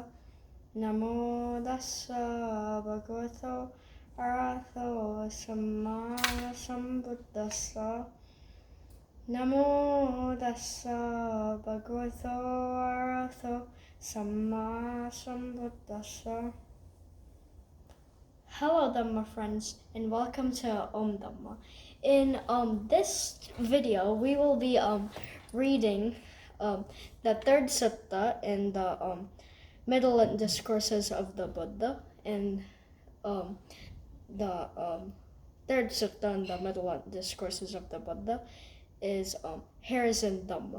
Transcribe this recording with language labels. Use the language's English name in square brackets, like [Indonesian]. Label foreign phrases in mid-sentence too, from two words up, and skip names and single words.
[Pali] Namo tassa bhagavato arahato samma sambuddhassa. Namo tassa bhagavato arahato samma sambuddhassa. [English] Hello Dhamma friends, and welcome to Dhamma. In this video, we will be reading the third sutta in the middle discourses of the Buddha, and the third sutta in the middle discourses of the Buddha is Heirs in Dhamma.